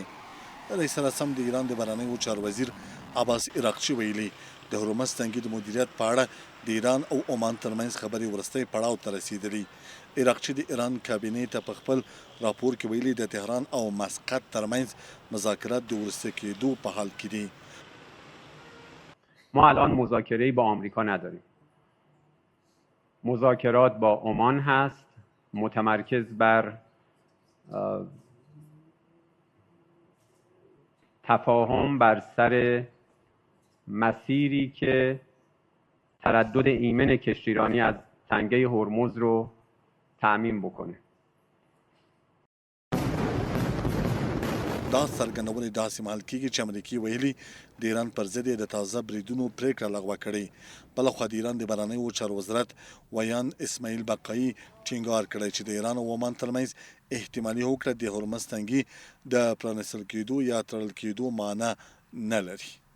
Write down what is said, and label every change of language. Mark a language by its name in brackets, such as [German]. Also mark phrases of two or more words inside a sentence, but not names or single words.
[Pashto] رئیس سره د ایران د بهرنیو چارو وزیر عباس عراقچي ویلي د هرمز تنګي د مدیریت په اړه د ایران او عمان ترمنځ خبرې وروستی پړاو ته رسیدلي. عراقچي د ایران کابینې ته په خپل راپور کې ویلي د تهران او مسقط ترمنځ مذاکرات د وروسته کېدو په حال کې دي. [Persian] ما الان مذاکره‌ای با آمریکا نداریم. مذاکرات با عمان هست، متمرکز بر تفاهم بر سر مسیری که تردد ایمن کشتیرانی از تنگه هرمز رو تأمین بکنه. [Pashto] دا څرګندونې داسې مهال کېږي چې امریکایي ویلي د ایران پر ضد د تازه بریدونو پریکړه لغوه کړې. بلخوا د ایران د بهرنیو چارو وزارت ویان اسماعیل بقایي ټینګار کړی چې د ایران او عمان ترمنځ احتمالي هوکړه د هرمز تنګي د پرانیستل کېدو یا تړل کېدو معنا نه لري.